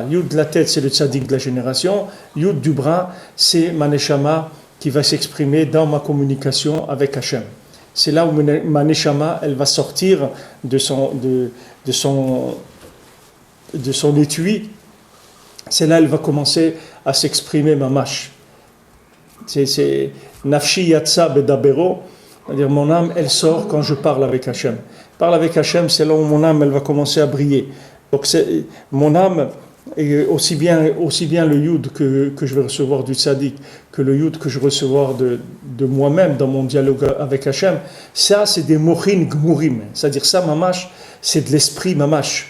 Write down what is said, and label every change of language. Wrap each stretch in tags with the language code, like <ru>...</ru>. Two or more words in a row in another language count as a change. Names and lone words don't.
<fr>Yud de la tête, c'est le tzaddik de la génération, Yud du bras, c'est ma neshama qui va s'exprimer dans ma communication avec Hachem. C'est là où ma neshama, elle va sortir de son étui. C'est là elle va commencer à s'exprimer mamash. C'est</fr> <he>נפשי יצאה בדברו,</he> <fr>c'est-à-dire mon âme, elle sort quand je parle avec Hachem. Parle avec Hachem, c'est là où mon âme, elle va commencer à briller. Donc mon âme, et aussi bien le yud que je vais recevoir du tzaddik, que le yud que je vais recevoir de moi-même dans mon dialogue avec Hachem, ça c'est des</fr> <he>מוחין גמורים,</he> <fr>c'est-à-dire ça mamash, c'est de l'esprit mamash.</fr>